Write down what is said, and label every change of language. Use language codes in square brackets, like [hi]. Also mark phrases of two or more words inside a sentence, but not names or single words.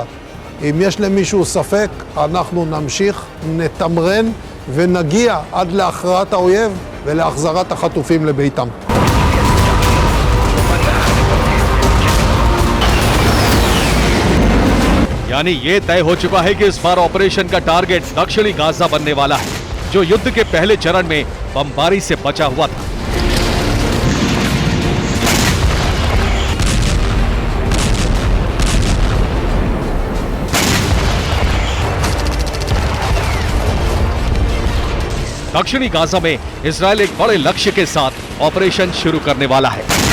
[he] אם יש למישהו ספק, אנחנו נמשיך, נתמרן ונגיע עד להכרעת האויב ולהחזרת החטופים לביתם. [hi] यानी ये तय हो चुका है कि इस बार ऑपरेशन का टारगेट दक्षिणी गाजा बनने वाला है, जो युद्ध के पहले चरण में बमबारी से बचा हुआ था। दक्षिणी गाजा में इजरायल एक बड़े लक्ष्य के साथ ऑपरेशन शुरू करने वाला है।